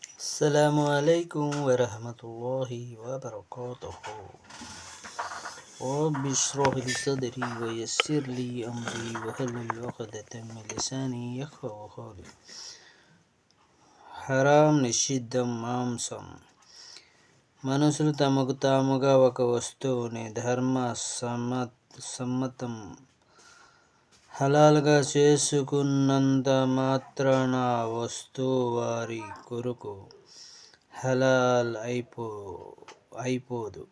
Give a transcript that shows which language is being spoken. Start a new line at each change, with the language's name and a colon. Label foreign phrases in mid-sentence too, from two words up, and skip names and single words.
Arabic: السلام عليكم ورحمة الله وبركاته. رب اشرح لي صدري ويسر لي أمري واحلل عقدة من لساني يفقهوا قولي.
Telugu: హరాం నిషిద్ధం మాంసం. మనుషులు తమకు తాముగా ఒక వస్తువుని సమ్మతం హలాల్గా చేసుకున్నంత మాత్రాన ఆ వస్తువు వారి కొరకు హలాల్ అయిపోదు.